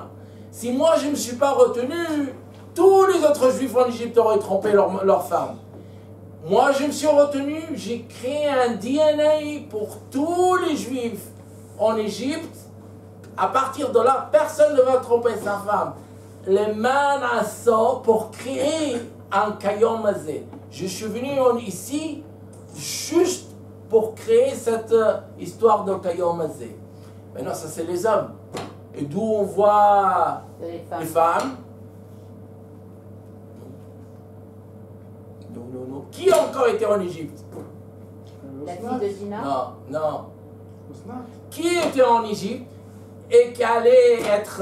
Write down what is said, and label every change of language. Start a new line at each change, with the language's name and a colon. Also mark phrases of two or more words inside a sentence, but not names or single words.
French: Si moi je ne me suis pas retenu, tous les autres juifs en Égypte auraient trompé leur femme. Moi, je me suis retenu, j'ai créé un DNA pour tous les juifs en Égypte. À partir de là, personne ne va tromper sa femme. Les manasso pour créer un
Hebrew: כיום הזה.
French: Je suis venu ici juste pour créer cette histoire de
Hebrew: כיום הזה.
French: Maintenant, ça c'est les hommes. Et d'où on voit les femmes. Non. Qui a encore été en Égypte? La fille de Dina? Non. Qui était en Égypte et qui allait être...